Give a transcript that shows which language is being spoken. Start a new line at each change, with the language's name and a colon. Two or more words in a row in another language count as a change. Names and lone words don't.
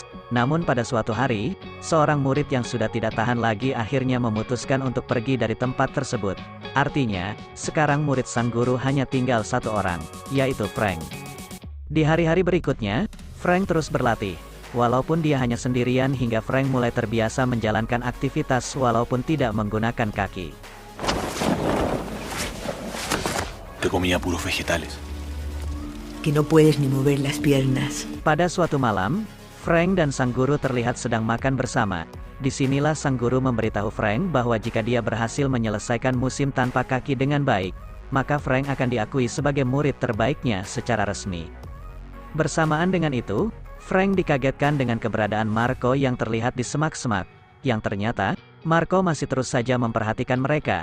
Indonesian: Namun pada suatu hari, seorang murid yang sudah tidak tahan lagi akhirnya memutuskan untuk pergi dari tempat tersebut. Artinya, sekarang murid sang guru hanya tinggal 1 orang, yaitu Frank. Di hari-hari berikutnya, Frank terus berlatih. Walaupun dia hanya sendirian hingga Frank mulai terbiasa menjalankan aktivitas walaupun tidak menggunakan kaki.
Spanish: Que comía puros vegetales. Que no puedes ni mover las piernas.
Indonesian: Pada suatu malam, Frank dan sang guru terlihat sedang makan bersama. Disinilah sang guru memberitahu Frank bahwa jika dia berhasil menyelesaikan musim tanpa kaki dengan baik, maka Frank akan diakui sebagai murid terbaiknya secara resmi. Bersamaan dengan itu, Frank dikagetkan dengan keberadaan Marco yang terlihat di semak-semak, yang ternyata, Marco masih terus saja memperhatikan mereka.